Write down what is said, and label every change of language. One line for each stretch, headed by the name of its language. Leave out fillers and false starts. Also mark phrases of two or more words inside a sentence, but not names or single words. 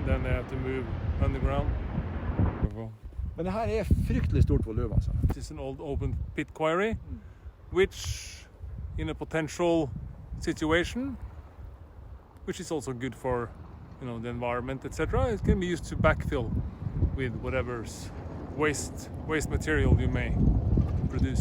English: Then they have to move underground.
Norwegian: Men det her fryktelig stort volum, altså.
English: This is an old open pit quarry, which in a potential situation, which is also good for the environment, etc., it can be used to backfill with whatever's waste material you may produce.